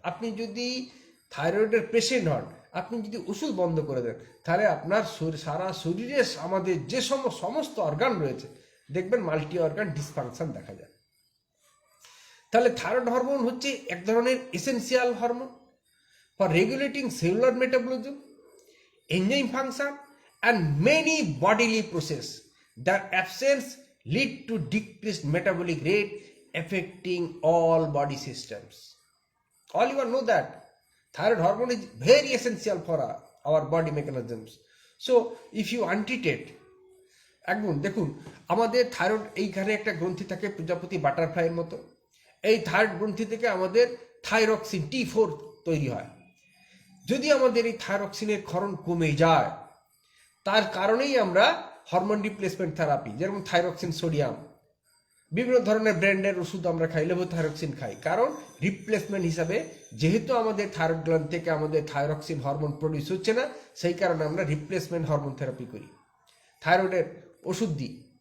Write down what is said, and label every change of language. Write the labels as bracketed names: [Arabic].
[Bangla] আপনি যদি থাইরয়েডের পেশেন্ট হন, আপনি যদি ওষুধ বন্ধ করে দেন, তাহলে আপনার সারা শরীরে আমাদের যে সমস্ত অর্গান রয়েছে, দেখবেন মাল্টি অর্গান ডিসফাংশন দেখা যায়। তাহলে থাইরয়েড হরমোন হচ্ছে এক ধরনের essential hormone, [English] for regulating cellular metabolism, enzyme function, and many bodily processes. Their absence lead to decreased metabolic rate affecting all body systems. All you know that thyroid hormone is very essential for our body mechanisms. So if you untreat it, [Bangla] একদম দেখুন আমাদের thyroid এইখানে একটা গ্রন্থি থাকে প্রজাপতি বাটারফ্লাইয়ের মতো। এই থাইরয়েড গ্রন্থি থেকে আমাদের থাইরক্সিন T4 তৈরি হয়। যদি আমাদের এই থাইরক্সিনের ক্ষরণ কমে যায়, তার কারণেই আমরা হরমোন রিপ্লেসমেন্ট থেরাপি, যেরকম থাইরক্সিন সোডিয়াম, বিভিন্ন ধরনের ব্র্যান্ডের ওষুধ আমরা খাই, লেভোথাইরক্সিন খাই, কারণ রিপ্লেসমেন্ট হিসাবে যেহেতু আমাদের থাইরয়েড গ্ল্যান্ড থেকে আমাদের থাইরক্সিন হরমোন প্রডিউস হচ্ছে না, সেই কারণে আমরা রিপ্লেসমেন্ট হরমোন থেরাপি করি, থাইরয়েডের ওষুধ দিই।